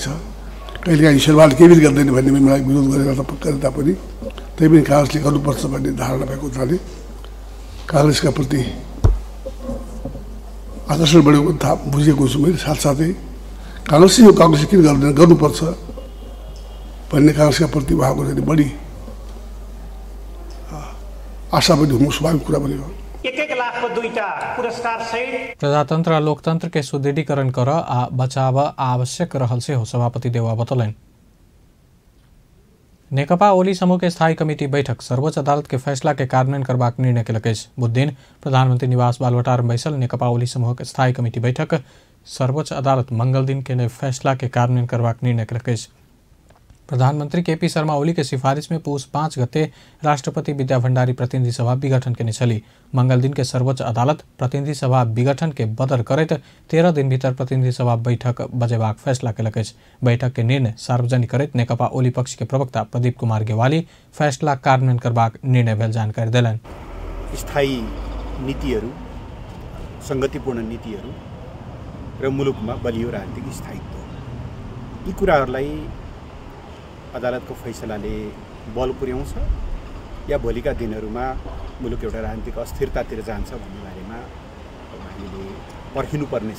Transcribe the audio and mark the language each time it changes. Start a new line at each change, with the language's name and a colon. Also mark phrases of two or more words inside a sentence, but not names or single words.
Nepali: कहिलेकाहीँ शेरबहादुर केही पनि गर्दैन भन्ने मलाई विरोध गरेर तापनि तैपनि कांग्रेसले गर्नुपर्छ भन्ने धारणा भएको हुनाले कांग्रेसका प्रति आकर्षण बढेको थाहा बुझेको छु मैले। साथसाथै कांग्रेसले किन गर्दैन, गर्नुपर्छ भन्ने कांग्रेसका प्रति उहाँको चाहिँ बढी आशा पनि हुनु स्वाभाविक कुरा पनि हो।
Maithili: प्रजातंत्र और लोकतंत्र के सुदृढ़ीकरण कर आ बचाव आवश्यक रहल से हो सभापति देउवा बतौलनि। नेकपा ओली समूह के स्थायी कमिटी बैठक सर्वोच्च अदालत के फैसला के कार्यान्वयन करबाक निर्णय केलकै। बुधदिन प्रधानमंत्री निवास बालवाटार में बैसल नेकपा ओली समूह के स्थायी कमिटी बैठक सर्वोच्च अदालत मंगल दिन के फैसला के कार्यान्वयन करबाक निर्णय केलकै। प्रधानमंत्री केपी शर्मा ओली के सिफारिश में पुष 5 गते राष्ट्रपति विद्या भण्डारी प्रतिनिधि सभा विघटन के छली। मंगल दिन के सर्वोच्च अदालत प्रतिनिधि सभा विघटन के बदर करत 13 दिन भीतर प्रतिनिधि सभा बैठक बजेबाक फैसला केलकै। बैठक के निर्णय सार्वजनिक करत नेकपा ओली पक्ष के प्रवक्ता प्रदीप कुमार गेवाली फैसला कार्यान्वयन करबाक निर्णय भेल जानकारी देलन।
Nepali: स्थायी नीतिहरू, संगतिपूर्ण नीतिहरू र मुलुकमा बलियो राजनीतिक स्थायित्व यी कुराहरूलाई अदालतको फैसलाले बल पुर्याउँछ या भोलिका दिनहरूमा मुलुक एउटा राजनीतिक अस्थिरतातिर जान्छ भन्ने बारेमा हामीले पर्खिनुपर्नेछ।